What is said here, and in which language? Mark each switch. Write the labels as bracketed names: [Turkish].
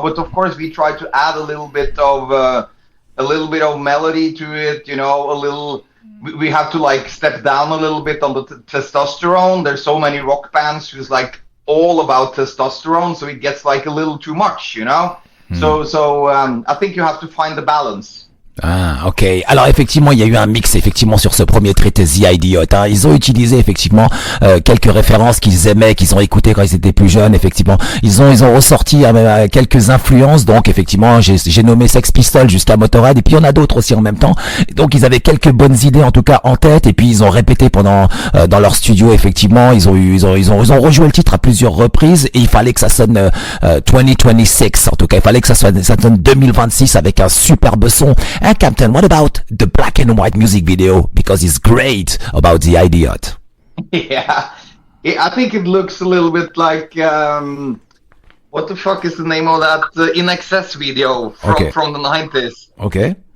[English] But of course we try to add a little bit of melody to it, you know. We have to like step down a little bit on the testosterone. There's so many rock bands who's like all about testosterone, so it gets like a little too much, you know. So I think you have to find the balance. [French] Ah, ok. Alors effectivement, il y a eu un mix effectivement sur ce premier trait The Idiot. Hein. Ils ont utilisé effectivement quelques références qu'ils aimaient, qu'ils ont écoutées quand ils étaient plus jeunes. Effectivement, ils ont ressorti quelques influences. Donc effectivement, j'ai nommé Sex Pistols jusqu'à Motorhead, et puis il y en a d'autres aussi en même temps. Donc ils avaient quelques bonnes idées en tout cas en tête, et puis ils ont répété pendant dans leur studio. Effectivement, ils ont rejoué le titre à plusieurs reprises, et il fallait que ça sonne 2026. En tout cas, il fallait que ça sonne 2026 avec un superbe son. [English] And Captain, what about the black and white music video? Because it's great about The Idiot. Yeah, I think it looks a little bit like what the fuck is the name of that In Excess video from the 90s? Okay.